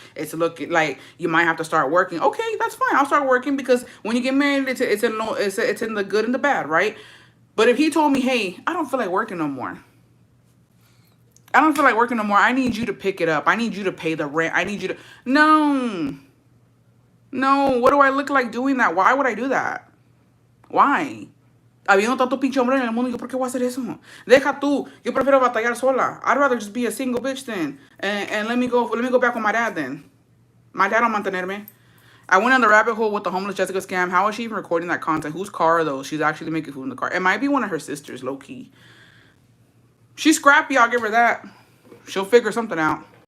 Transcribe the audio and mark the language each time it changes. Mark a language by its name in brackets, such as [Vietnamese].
[English] It's looking like you might have to start working. Okay, that's fine. I'll start working because when you get married, it's in the good and the bad, right? But if he told me, hey, I don't feel like working no more. I don't feel like working no more. I need you to pick it up. I need you to pay the rent. I need you to... No. What do I look like doing that? Why would I do that? Why? [Spanish] Habiendo tanto pinche hombre en el mundo, ¿yo por qué voy a hacer eso? Deja tú. Yo prefiero batallar sola. [English] I'd rather just be a single bitch then. And let me go back with my dad then. My dad will mantenerme. I went on the rabbit hole with the homeless Jessica scam. How is she even recording that content? Whose car are those? She's actually making food in the car. It might be one of her sisters, low key. She's scrappy, I'll give her that. She'll figure something out.